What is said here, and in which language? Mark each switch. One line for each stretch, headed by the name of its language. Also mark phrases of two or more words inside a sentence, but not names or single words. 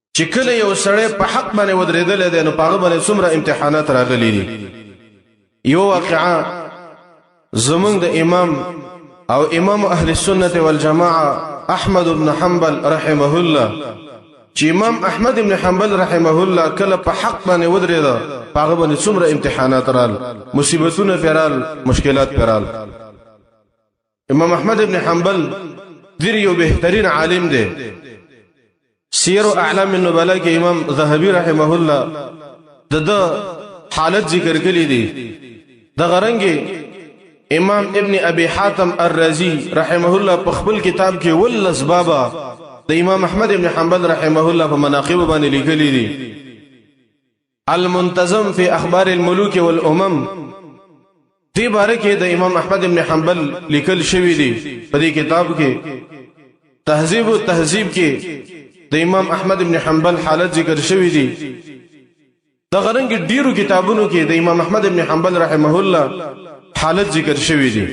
Pashto: چې کله یو سړی په حق باندې ودرېدل دی نو پاغه باندې څومره امتحانات راغلي دي. یو واقعا زمونږ د امام او امام
Arabic: اهل السنه والجماعه
Pashto: احمد بن حنبل
Arabic: رحمه الله
Pashto: چې امام احمد بن حنبل
Arabic: رحمه الله
Pashto: کله په حق باندې ودرېدا پاغه باندې څومره امتحانات رال، مصیبتونه پرال، مشکلات پرال. امام احمد بن حنبل دیر یو بهترین عالم دی. سیر اعلام النبلاء کې امام ذهبی
Arabic: رحمه الله
Pashto: د حالت ذکر کړی دی. د غرنګي امام ابن ابي حاتم الرازي
Arabic: رحمه الله
Pashto: په خپل کتاب کې ول اسبابا د امام احمد ابن حنبل
Arabic: رحمه الله
Pashto: په مناقب باندې لیکلي دي. المنتظم في اخبار الملوك والامم دې باره کې د امام احمد ابن حنبل لیکل شوی دی. په دې کتاب کې تهذیب او تهذیب کې د امام احمد ابن حنبل حالت ذکر شوی دی. د غرنګ ډیرو کتابونو کې د امام احمد ابن حنبل
Arabic: رحمه الله
Pashto: حالت ذکر شوی دی.